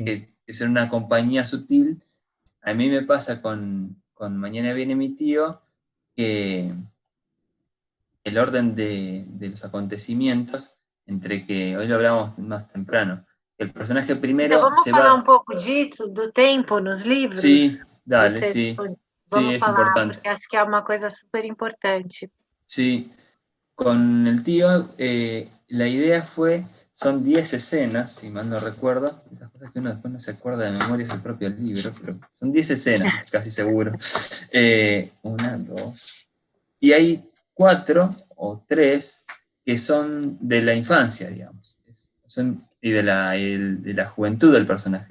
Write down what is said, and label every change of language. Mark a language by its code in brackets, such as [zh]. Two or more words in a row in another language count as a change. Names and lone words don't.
[es] exacto. que ser una compañía sutil. A mí me pasa con Mañana viene mi tío, que el orden de los acontecimientos, entre que hoy lo hablamos más temprano, el personaje [pt] Então, [es] primero [pt] vamos [es] se [pt] falar um [es] va. [pt] pouco disso, do tempo nos livros? [es] Sí, dale, [pt] Você, [es] sí, sí, [pt] vamos [es] es [pt] falar, [es] importante. [pt] porque acho que é uma coisa super importante. [es] Sí, con el tío la idea fue, son 10 escenas, si mal no recuerdo, esas cosas que uno después no se acuerda de memoria es el propio libro, pero son 10 escenas, casi seguro. Una, dos. Y hay 4 o 3 que son de la infancia, digamos, y de la juventud del personaje.